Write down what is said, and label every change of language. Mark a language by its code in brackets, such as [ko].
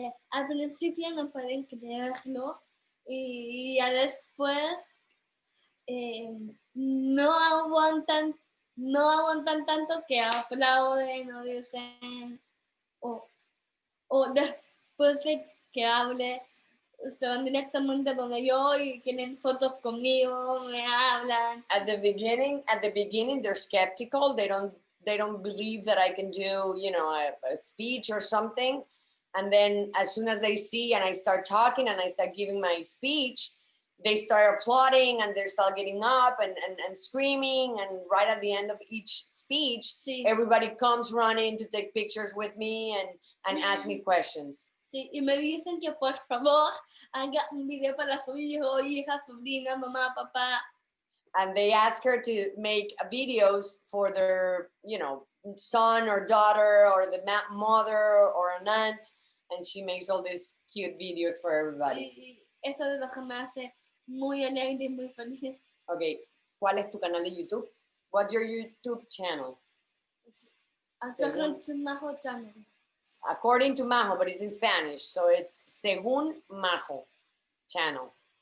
[es] Al principio no pueden creerlo y ya después no aguantan tanto que aplauden o dicen o después de que hable se van directamente donde yo y quieren fotos conmigo, me hablan. [en] At the beginning they're skeptical. They don't believe that I can do, a speech or something. And then as soon as they see and I start talking and I start giving my speech, they start applauding and they start getting up and screaming. And right at the end of each speech, [es] sí. [en] Everybody comes running to take pictures with me and ask me questions. [es] Sí, y me dicen que por favor haga un video para su hijo, hija, sobrina, mamá, papá. [en] And they ask her to make videos for their, son or daughter or the mother or an aunt. And she makes all these cute videos for everybody. [es] Y eso es lo que me hace muy alegre y muy feliz. Okay, ¿cuál es tu canal de YouTube? [en] What's your YouTube channel? According to Majo channel. According to Majo, but it's in Spanish, so it's Según Majo channel.